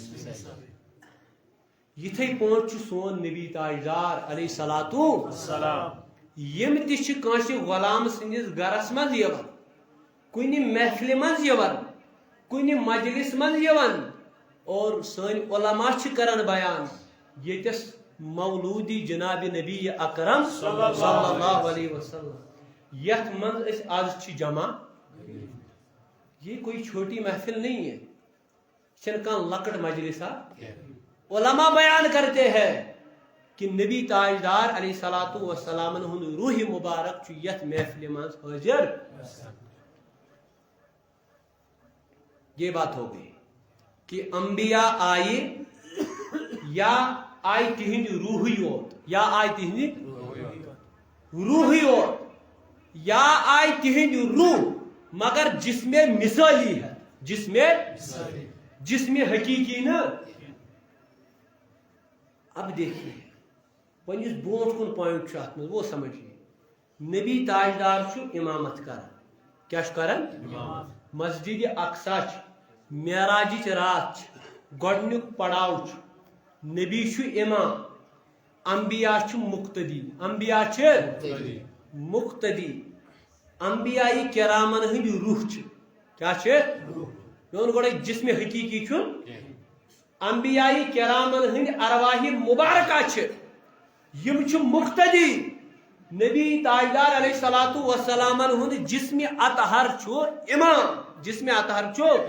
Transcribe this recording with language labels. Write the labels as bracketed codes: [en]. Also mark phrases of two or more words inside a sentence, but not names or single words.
[ks] یِتھے پٲٹھۍ چھُ سون نبی تاجدار علیہ الصلوۃ والسلام یم تہِ چھِ کٲنٛسہِ غلام سٕنٛدِس گرس منٛز یِوان کُنہِ محفلہِ منٛز یِوان کُنہِ مجلس منٛز یِوان اور سٲنۍ علما چھِ کران بیان ییٚتٮ۪س مولودی جناب نبی اکرم صلی اللہ علیہ وسلم یتھ منٛز أسۍ آز چھِ جمع [ur] یہ کوئی چھوٹی محفل نہیں ہے [ks] چھنہٕ کانٛہہ لۄکٕٹ مجلس [ur] علما بیان کرتے ہیں کہ [ks] نبی تاجدار علیہ الصلوۃ والسلام ہند روح مبارک چھُ یتھ محفلہِ منٛز حٲضر [ur] یہ بات ہو گئی کہ انبیاء آئے یا [ks] آئی تہند روح یوت یا آئی تہند روح یوت یا آئی تہند روح [ur] مگر جسم مثالی ہے جسم حقیقی نا اب دیکھیے [ks] پنس برونٹ کن پوائنٹ ات من [ur] وہ سمجھیے [ks] نبی تاجدار امامت کران کیا کران مسجد اقصا معراجچ رات گۄڈنیُک پڑاو چھُ نبی چھُ امام انبیاء چھُ مقتدی انبیاء چھِ مقتدی انبیاء کرامن ہٕنٛدۍ روح چھِ کیٛاہ چھِ میون گۄڈے جسم حقیقی چھُ انبیاء کرامن ہٕنٛدۍ ارواحِ مبارکہ چھِ یم چھِ مقتدی نبی تاجدار علیہ الصلوۃ والسلامن ہُنٛد جسم اطہر چھُ امام جسم اطہر چھُ